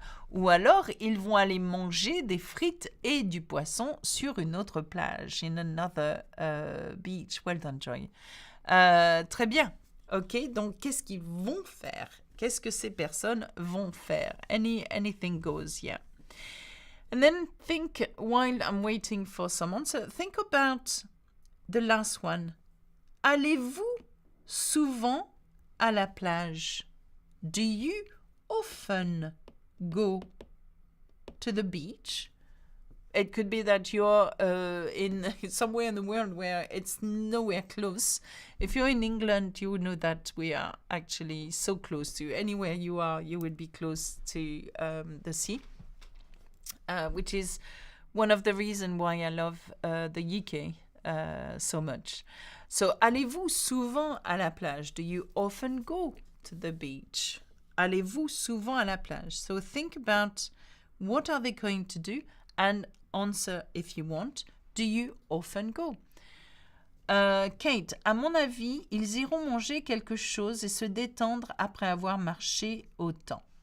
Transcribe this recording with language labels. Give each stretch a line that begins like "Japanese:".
French: Ou alors, ils vont aller manger des frites et du poisson sur une autre plage.
English: In another beach. Well done, Joy.
French: Très bien.
English: Ok.
French: Donc, qu'est-ce qu'ils vont faire? Qu'est-ce que ces personnes vont faire?
English: Anything goes, yeah. And then think, while I'm waiting for some answer, think about the last one.
French: Allez-vous souvent à la plage?
English: Do you often go to the beach? It could be that you're in somewhere in the world where it's nowhere close. If you're in England, you would know that we are actually so close to anywhere you are. You would be close to the sea, which is one of the reasons why I love the UK so much.
French: So, allez-vous souvent à la plage?
English: Do you often go to the beach?
French: Allez-vous souvent à la plage?
English: So think about what are they going to do and answer if you want. Do you often go?
French: Kate, à mon avis, ils iront manger quelque chose et se détendre après avoir marché autant.